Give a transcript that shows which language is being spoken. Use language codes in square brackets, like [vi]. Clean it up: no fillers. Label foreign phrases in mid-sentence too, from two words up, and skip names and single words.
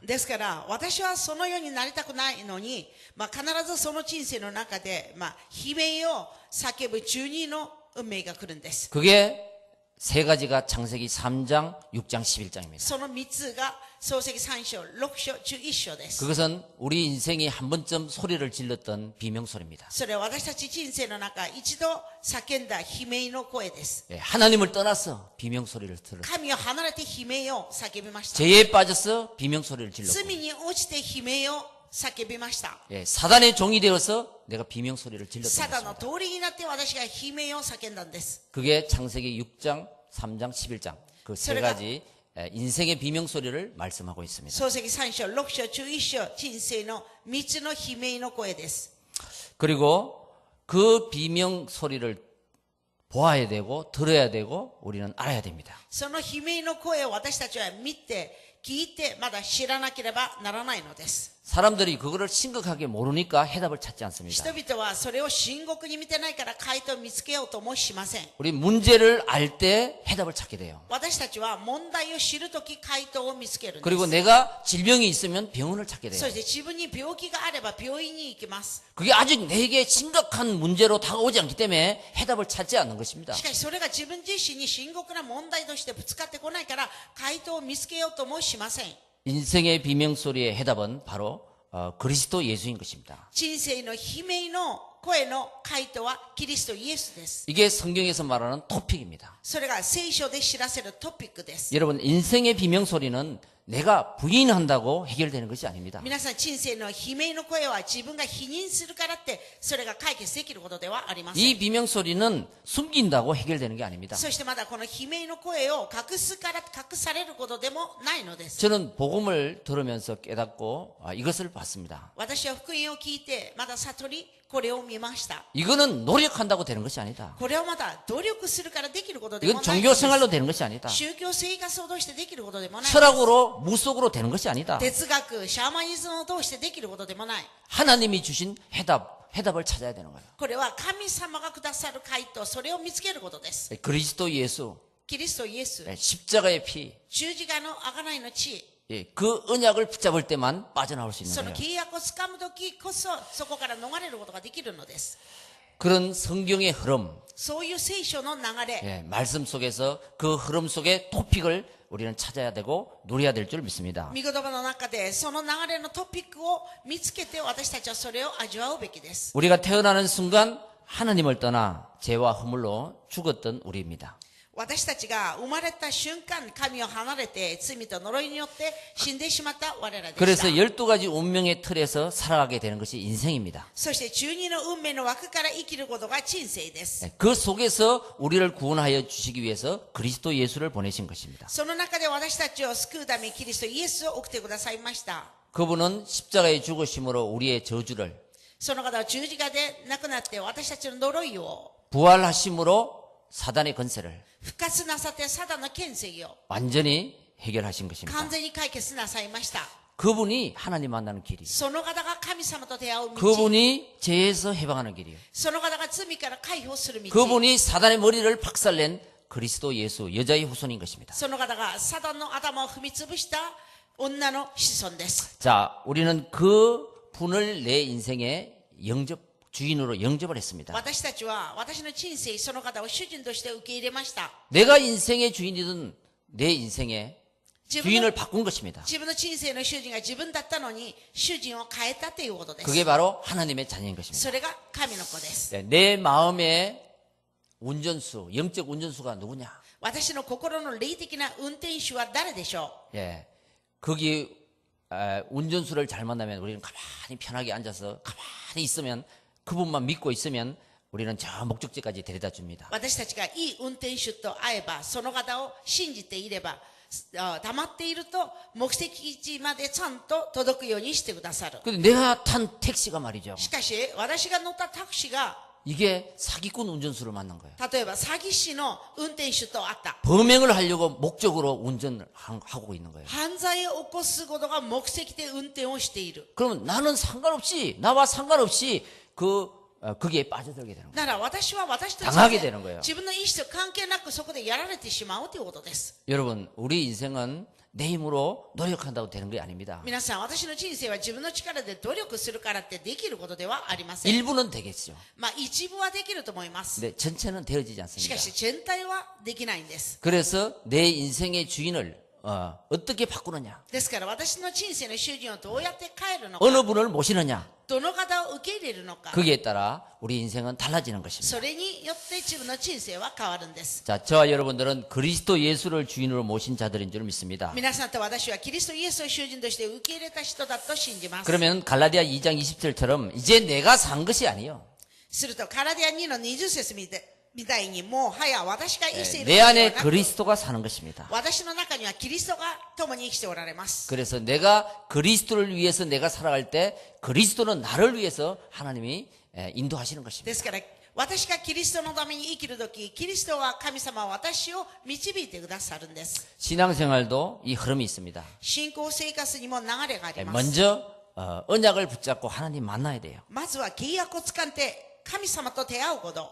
[ja] ですから私はそのようになりたくないのに、必ずその人生の中で、悲鳴を叫ぶ12の運命が来るんです。 [ko] 그게 세 가지가 창세기 3장, 6장, 11장입니다. [ja] その3つが創世記3章、6章、11章です。 [ko] 그것은 우리 인생이 한 번쯤 소리를 질렀던 비명소리입니다. [ja] それは私たち人生の中、一度叫んだ悲鳴の声です。 [ko] 예, 하나님을 떠나서 비명소리를 들었어요. [ja] 神を離れて悲鳴を叫びました。 [ko] 죄에 빠져서 비명소리를 [ja] 罪 [ko] 질렀고 [ja] に落ちて悲鳴を叫びました。 [ko] 예, 사단의 종이 되어서 내가 비명소리를 [ja] サ [ko] 질렀던 [ja] タンの [ko] 것입니다. [ja] 通りになって私が悲鳴を叫んだんです。 [ko] 그게 창세기 6장, 3장, 11장 그 세 가지 인생의 비명소리를 말씀하고 있습니다. [ja] 創世記3章、6章、11章、人生の3つの悲鳴の声です。 [ko] 그리고 그 비명소리를 보아야 되고 들어야 되고 우리는 알아야 됩니다. [ja] その悲鳴の声を私たちは見て、聞いて、まだ知らなければならないのです。 [ko] 사람들이 그거를 심각하게 모르니까 해답을 찾지 않습니다. [ja] 人々はそれを深刻に見てないから回答を見つけようともしません。 [ko] 우리 문제를 알 때 해답을 찾게 돼요. [ja] 私たちは問題を知るとき回答を見つけるんです。 [ko] 그리고 내가 질병이 있으면 병원을 찾게 돼요. [ja] そして自分に病気があれば病院に行きます。 [ko] 그게 아직 내게 심각한 문제로 다가오지 않기 때문에 해답을 찾지 않는 것입니다. [ja] しかしそれが自分自身に深刻な問題としてぶつかってこないから回答を見つけようともしません。 [ko] 인생의 비명소리의 해답은 바로 그리스도 예수인 것입니다. [ja] 人生の悲鳴の声の回答はキリストイエスです。 [ko] 이게 성경에서 말하는 토픽입니다. [ja] それが聖書で知らせるトピックです。 [ko] 여러분 인생의 비명소리는 내가 부인한다고 해결되는 것이 아닙니다. [ja] 皆さん人生の悲鳴の声は自分が否認するからってそれが解決できることではありません。 [ko] 이 비명소리는 숨긴다고 해결되는 게 아닙니다. [ja] そしてまだこの悲鳴の声を隠すから隠されることでもないのです。 [ko] 저는 복음을 들으면서 깨닫고 이것을 봤습니다. [ja] 私は福音を聞いてまだ悟りこれを見ました。 [ko] 이거는 노력한다고 되는 것이 아니다. [ja] これはまだ努力するからできることでも [ko] 이건 [ja] ないのです。 [ko] 종교생활로 되는 것이 아니다. [ja] 宗教生活を通してできることでもない。 [ko] 철학으로 무속으로 되는 것이 아니다. [ja] 哲学、シャーマニズムを通してできることでもない。 [ko] 하나님이 주신 해답을 찾아야 되는 거예요. [ja] これは神様がくださる回答、それを見つけることです。 [ko] 그리스도 예수, [ja] キリストイエス、 [ko] 십자가의 피, [ja] 十字架の贖いの地、 [ko] 그 언약을 붙잡을 때만 빠져나올 수 있는 [ja] その [ko] 거예요. [ja] 契約をつかむときこそそこから逃れることができるのです。 [ko] 그런 성경의 흐름, [ja] そういう聖書の流れ、 [ko] 말씀 속에서 그 흐름 속의 토픽을 우리는 찾아야 되고 누려야 될 줄 믿습니다. [ja] 御言葉の中でその流れのトピックを見つけて私たちはそれを味わうべきです。 [ko] 우리가 태어나는 순간 하나님을 떠나 죄와 허물로 죽었던 우리입니다. [ja] 私たちが生まれた瞬間、神を離れて罪と呪いによって死んでしまった我らでした。 [ko] 그래서 12가지 운명의 틀에서 살아가게 되는 것이 인생입니다. [ja] そして12の運命の枠から生きることが人生です。 [ko] 그 속에서 우리를 구원하여 주시기 위해서 그리스도 예수를 보내신 것입니다. [ja] その中で私たちを救うためにキリストイエスを送ってくださいました。 [ko] 그분은 십자가의 죽으심으로 우리의 저주를 [ja] その方は十字架で亡くなって私たちの呪いを [ko] 부활하심으로 사단의 권세를 [ja] 復活なさってサタンの権勢を [ko] 완전히 해결하신 것입니다. [ja] 完全に解決なさいました。 [ko] 그분이 하나님 만나는 길이에요. [ja] その方が神様と出会う道。 [ko] 그분이 죄에서 해방하는 길이에요. [ja] その方が罪から解放する道。 [ko] 그분이 사단의 머리를 박살낸 그리스도 예수 여자의 후손인 것입니다. [ja] その方がサタンの頭を踏みつぶした女の子孫です。 [ko] 자, 우리는 그 분을 내 인생에 주인으로 영접을 했습니다. [ja] 私たちは私の人生その方を主人として受け入れました。 [ko] 내가 인생의 주인이든 내 인생의 [ja] 自分 [ko] 주인을 [ja] の [ko] 바꾼 것입니다. [ja] 自分の人生の主人が自分だったのに主人を変えたということです。 [ko] 그게 바로 하나님의 자녀인 것입니다. [ja] それが神の子です。 [ko] 내 마음의 운전수, 영적 운전수가 누구냐? [ja] 私の心の霊的な運転手は誰でしょ [ko] 예, 거기 운전수를 잘 만나면 우리는 가만히 편하게 앉아서 가만히 있으면 그분만 믿고 있으면 우리는 저 목적지까지 데려다 줍니다. [ja] う。私たちがいい運転手と会えばその方を信じていれば黙っていると目的地までちゃんと届くようにしてくださる。 [ko] 근데 내가 탄 택시가 말이죠. [ja] しかし私が乗ったタクシーが [ko] 이게 사기꾼 운전수를 만난 거예요. [ja] 例えば詐欺師の運転手と会った。 [ko] 범행을 하려고 목적으로 운전을 하고 있는 거예요. [ja] 犯罪を起こすことが目的で運転をしている。 [ko] 그러면 나와 상관없이 거기에 빠져들게 되는 거예요. [ja] なら私は私と [ko] 당하게 되는 거예요. [ja] 自分の意思と関係なくそこでやられてしまうということです。 [ko] 여러분, 우리 인생은 내 힘으로 노력한다고 되는 게 아닙니다. [ja] 皆さん、私の人生は自分の力で努力するからってできることではありません。 [ko] 일부는 되겠죠. [ja] まあ一部はできると思います。 [ko] 근데 전체는 되어지지 [ja] し [ko] 않습니다. [ja] かし全体はできないんです。 [ko] 그래서 내 인생의 주인을 어떻게 바꾸느냐, [ja] ですから私の人生の主人をどうやって変えるのか、 [ko] 어느 분을 모시느냐, [ja] どの方を受け入れるのか、 [ko] 거기에 따라 우리 인생은 달라지는 것입니다. [ja] それによって自分の人生は変わるんです。 [ko] 자, 저와 여러분들은 그리스도 예수를 주인으로 모신 자들인 줄 믿습니다. [ja] 皆さんと私はキリストイエスを主人として受け入れた人だと信じます。 [ko] 그러면 갈라디아 2장 20절처럼 이제 내가 산 것이 아니요, [ja] するとカラディア2の20節みたいに、もうはや私が生きている [ko] 내 [ja] のでは [ko] 안에 [ja] なく、 [ko] 그리스도가 사는 것입니다. [ja] 私の中にはキリストが共に生きておられます。 [ko] 그래서 내가 그리스도를 위해서 내가 살아갈 때 그리스도는 나를 위해서 하나님이 인도하시는 [ja] で [ko] 것입니다. [ja] すから私がキリストのために生きるとき、キリストは神様は私を導いてくださるんです。 [ko] 신앙생활도 이 흐름이 있습니다. [ja] 信仰生活にも流れがあります。 [ko] 먼저 언약을 붙잡고 하나님 만나야 돼요. [ja] まずは契約を掴んで神様と出会うこと。